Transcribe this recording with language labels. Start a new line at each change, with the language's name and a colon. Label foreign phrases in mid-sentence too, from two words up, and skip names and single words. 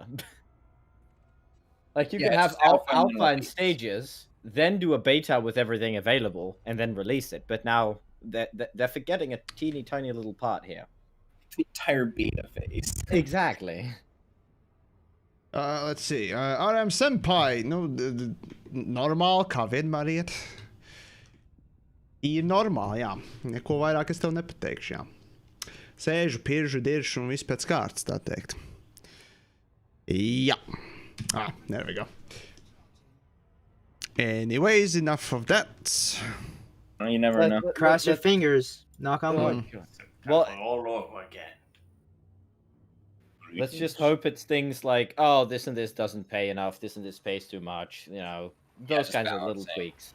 English: Like, you can have alpha in stages, then do a beta with everything available, and then release it. But now they're forgetting a teeny tiny little part here. The entire beta phase. Exactly. Let's see. RM Senpai, no, normal,
Latvian: kā vienmēr iet. Ir normāli, jā. Neko vairāk es tev nepateikšu, jā. Sēžu, piržu, diršu un viss pēc kārtas, tā teikt. Jā.
English: There we go. Anyways, enough of that. You never know. Cross your fingers. Knock on wood. Well, all over again. Let's just hope it's things like, oh, this and this doesn't pay enough, this and this pays too much, you know, those kinds of little tweaks.